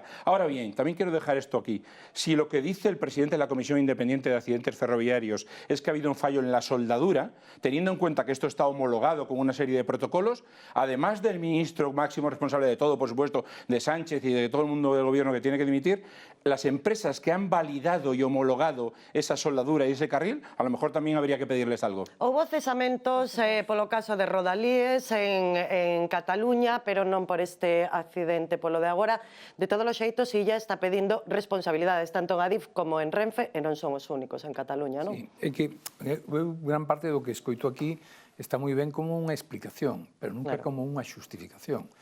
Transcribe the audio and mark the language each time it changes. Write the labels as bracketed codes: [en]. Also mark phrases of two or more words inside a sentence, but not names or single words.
[es] Ahora bien, también quiero dejar esto aquí. Si lo que dice el presidente de la Comisión Independiente de Accidentes Ferroviarios es que ha habido un fallo en la soldadura, teniendo en cuenta que esto está homologado con una serie de protocolos, además del ministro máximo responsable de todo, por supuesto, de Sánchez y de todo el mundo del gobierno que tiene que dimitir, las empresas que han validado y homologado esa soldadura y ese carril, a lo mejor también habría que pedirles algo. [gl] Houbo cesamentos polo caso de Rodalíes en Cataluña, pero non por este accidente polo de agora. De todos os xeitos, Illa está pedindo responsabilidades tanto en Adif como en Renfe, e non son os únicos en Cataluña, non? Sí, é que gran parte do que escoito aquí está moi ben como unha explicación, pero nunca como unha xustificación.